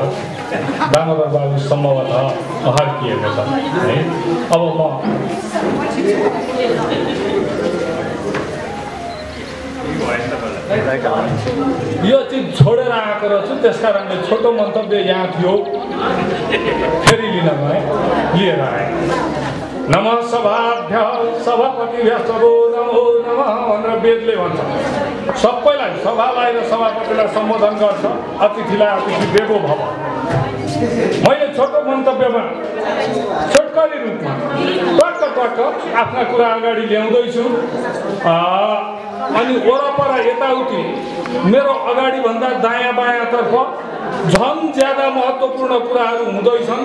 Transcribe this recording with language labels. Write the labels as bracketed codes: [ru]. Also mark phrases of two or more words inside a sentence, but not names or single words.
[ne] दामोदर बाबु सम्भवतः हर्किएको छ है। अब म यो चिज छोडेर आएको रहेछु त्यसकारणले छोटो मन्तव्य यहाँ थियो फेरि लिन गएँ लिएर आएँ। [sa] नमः सभाभ्य सभापतिभ्यस्तभो नमो नमः [ne] भनेर वेदले भन्छ। सबैलाई सभालाई र सभापतिलाई सम्बोधन गर्छ। [sa] अतिथिलाई अतिथि देवो भव। [ne] मैले छोटो मन्तव्यमा छोटकरी रूपमा टक्क आफ्ना कुरा अगाडि ल्याउँदैछु। अनि वरपर यताउति मेरो अगाडि भन्दा दायाँ बायाँतर्फ झन् ज्यादा महत्त्वपूर्ण कुराहरू हुँदैछन्।